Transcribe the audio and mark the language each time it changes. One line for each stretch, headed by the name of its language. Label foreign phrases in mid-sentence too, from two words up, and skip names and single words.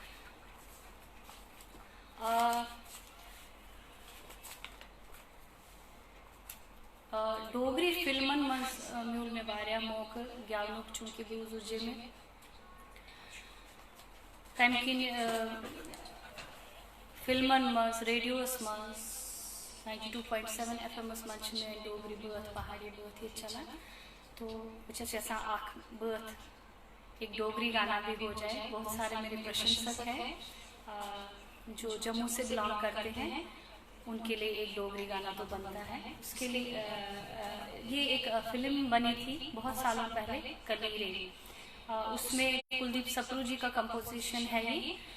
Kashmiri: डोगरी फिल्मन मज मिल मे वारिया मौका गेवनुक चूंकि बूज उजे मे तम किन फिल्मन मज रेडियोस मज
English: 92.7 FM
Kashmiri: मज मे डोगरी बात पहाड़ी बात ये चलान तो
Hindi: बस यहां बात एक डोगरी गाना भी हो जाए। बहुत सारे मेरे प्रशंसक हैं जो जम्मू से बिलोंग करते हैं, उनके लिए एक डोगरी गाना तो बनता है। उसके लिए ये एक फिल्म बनी थी बहुत सालों पहले कलीरे, उसमें कुलदीप सप्रू जी का कंपोजिशन है ये।